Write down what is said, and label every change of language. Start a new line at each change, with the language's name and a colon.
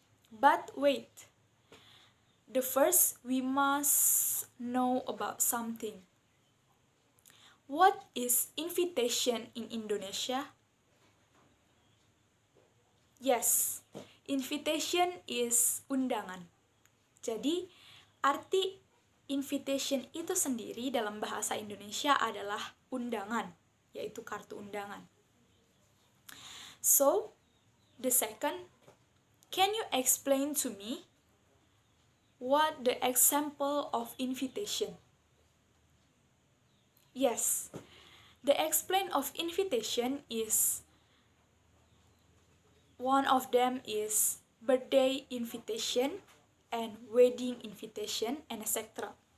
English: But wait, the first we must know about something. What is invitation in Indonesia? Yes, invitation is undangan.
Indonesian: Jadi, arti invitation itu sendiri dalam bahasa Indonesia adalah undangan, yaitu kartu undangan.
English: So, the second, can you explain to me what the example of invitation? Yes, the explain of invitation is one of them is birthday invitation and wedding invitation and etc.